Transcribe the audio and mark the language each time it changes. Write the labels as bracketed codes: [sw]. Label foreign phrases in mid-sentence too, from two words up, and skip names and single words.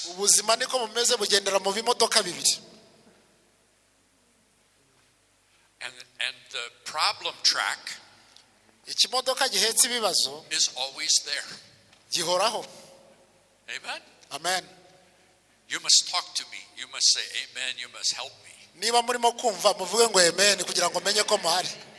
[rw] Ubuzima niko bumeze, bugendera mu bimodoka bibiri. [en] And the problem track [rw] Ikimodoka gihetse ibibazo [en] is always there. [rw] gihoraho. [en] Amen? Amen. You must talk to me. You must say amen. You must help me. [rw] Niba murimo kumva muvuge ngo amen kugira ngo menye ko muhari.